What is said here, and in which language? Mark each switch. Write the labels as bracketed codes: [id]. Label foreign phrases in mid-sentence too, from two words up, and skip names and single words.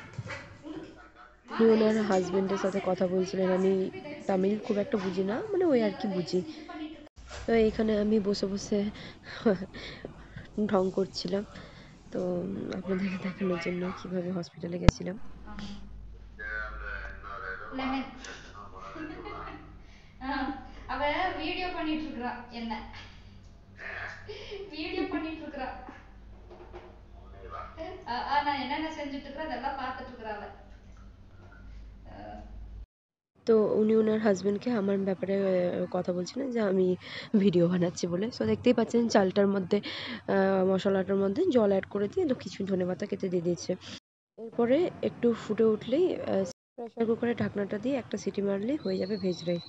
[bn] উনি ওনার হাজবেন্ডের সাথে কথা বলছিলেন। আমি তামিল খুব একটা বুঝি না, মানে ওই আর কি বুঝি। তো এইখানে আমি বসে বসে ঢং করছিলাম। তো আপনাদেরকে দেখানোর জন্য কিভাবে হসপিটালে গেছিলাম। [ta] லெமன் அவ வீடியோ பண்ணிட்டு இருக்கிறா, என்ன வீடியோ பண்ணிட்டு இருக்கிறா. நான் என்னென்ன செஞ்சுட்டு இருக்கிறேன் அதெல்லாம் பார்த்துட்டு இருக்கிறா அவ. [bn] তো উনি ওনার হাজবেন্ডকে আমার ব্যাপারে কথা বলছিলেন যে আমি ভিডিও বানাচ্ছি বলে। সো দেখতেই পাচ্ছেন চালটার মধ্যে মশলাটার মধ্যে জল অ্যাড করে দিয়ে কিছু ধনেপাতা কেটে দিয়ে দিয়েছে। এরপরে একটু ফুটে উঠলেই [en] pressure cooker [bn] ঢাকনাটা দিয়ে একটা সিটি মারলেই হয়ে যাবে [en] veg rice.